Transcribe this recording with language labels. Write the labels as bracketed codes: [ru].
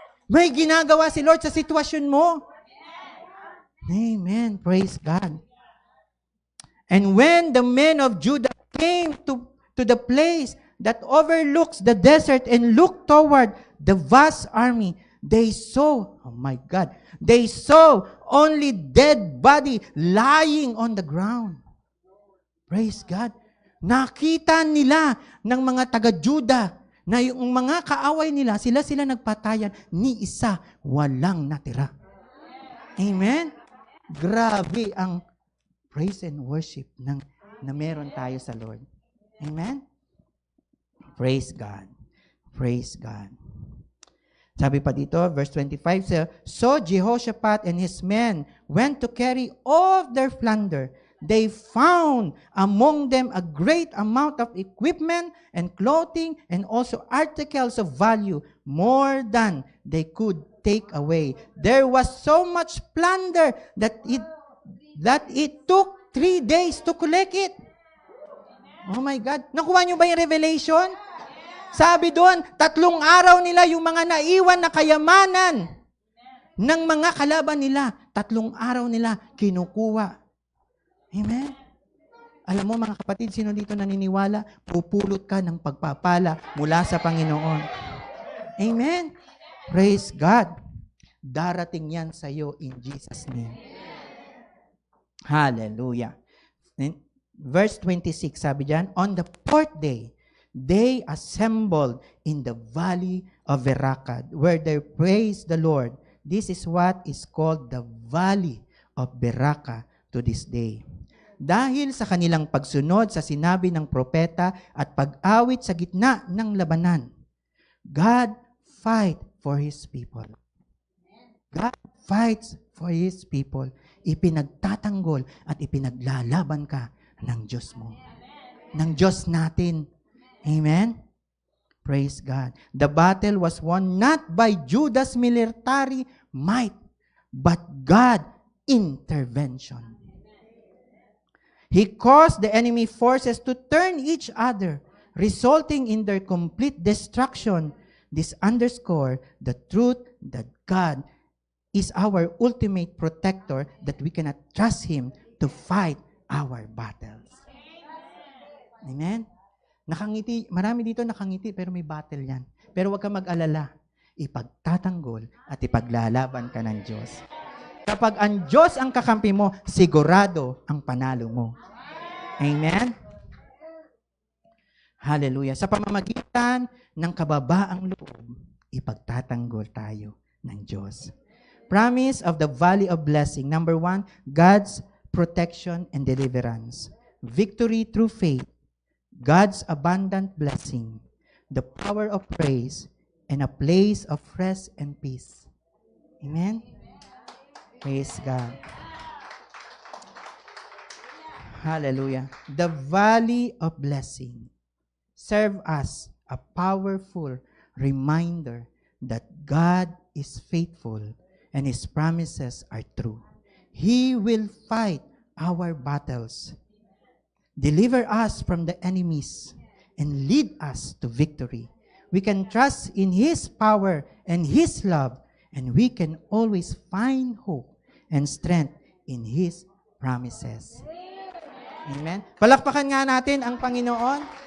[tl] May ginagawa si Lord sa sitwasyon mo. [en] Amen. Praise God. And when the men of Judah came to the place that overlooks the desert and looked toward the vast army, they saw, oh my God, they saw only dead body lying on the ground. Praise God. [tl] Nakita nila ng mga taga-Judah na yung mga kaaway nila, sila nagpatayan, ni isa walang natira. Amen? Grabe ang [en] praise and worship [tl] na meron tayo sa Lord. [en] Amen? Praise God. Praise God. [tl] Sabi pa dito, [en] verse 25, so Jehoshaphat and his men went to carry all of their plunder. They found among them a great amount of equipment and clothing and also articles of value, more than they could take away. There was so much plunder that it took 3 days to collect it. Oh my God. [tl] Nakuha niyo ba yung revelation? Sabi doon, 3 araw nila yung mga naiwan na kayamanan ng mga kalaban nila. 3 araw nila kinukuha. Amen? Alam mo mga kapatid, sino dito naniniwala? Pupulot ka ng pagpapala mula sa Panginoon. [en] Amen? Praise God. [tl] Darating yan sa iyo [en] in Jesus' name. Hallelujah. Verse 26, [tl] sabi diyan, [en] on the 4th day, they assembled in the valley of Berakad, where they praised the Lord. This is what is called the valley of Beraka to this day. [tl] Dahil sa kanilang pagsunod sa sinabi ng propeta at pag-awit sa gitna ng labanan, [en] God fight for His people. God fights for His people. [tl] Ipinagtatanggol at ipinaglalaban ka ng Diyos mo. Ng Diyos natin. Amen? [en] Praise God. The battle was won not by Judah's military might, but God's intervention. He caused the enemy forces to turn each other, resulting in their complete destruction. This underscores the truth that God is our ultimate protector, that we cannot trust Him to fight our battles. [tl] Amen? Nakangiti, marami dito nakangiti, pero may battle yan. Pero huwag ka mag-alala. Ipagtatanggol at ipaglalaban ka ng Diyos. Kapag ang Diyos ang kakampi mo, sigurado ang panalo mo. Amen? Hallelujah. Sa pamamagitan ng kababaang loob, ipagtatanggol tayo ng Diyos. [en] Promise of the Valley of Blessing. Number 1, God's protection and deliverance. Victory through faith. God's abundant blessing. The power of praise. And a place of rest and peace. Amen? Praise God. Hallelujah. The valley of blessing serve as a powerful reminder that God is faithful and His promises are true. He will fight our battles, deliver us from the enemies, and lead us to victory. We can trust in His power and His love, and we can always find hope and strength in His promises. Amen? [tl] Palakpakan nga natin ang Panginoon.